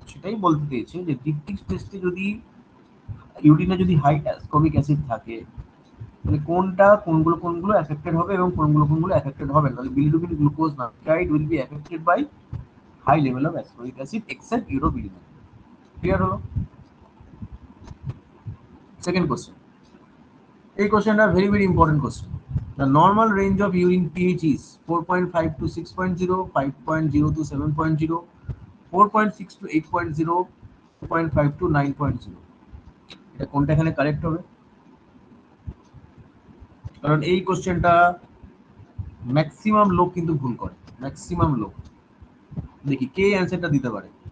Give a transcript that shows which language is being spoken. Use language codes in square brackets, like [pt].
[bn] সেটাই বলতে চেয়েছে যে ডিপটিক টেস্টে যদি ইউরিনে যদি হাই অ্যাসকর্বিক অ্যাসিড থাকে, তাহলে কোনগুলো এফেক্টেড হবে এবং কোনগুলো এফেক্টেড হবে না। [en] তাহলে bilirubin, glucose, nitrite will be affected by high level of ascorbic acid except urobilinogen. [bn] Clear হলো? সেকেন্ড কোশ্চেন, এই কোশ্চেনটা very very important question. [en] The normal range of urine pH is 4.5 to 6.0, 5.0 to 7.0, 4.6 to 8.0, 4.5 to 9.0। [bn] এটা কোনটা এখানে correct হবে? কারণ এই কোশ্চেনটা ম্যাক্সিমাম লোক কিন্তু ভুল করে, ম্যাক্সিমাম লোক। দেখি কে অ্যান্সারটা দিতে পারে।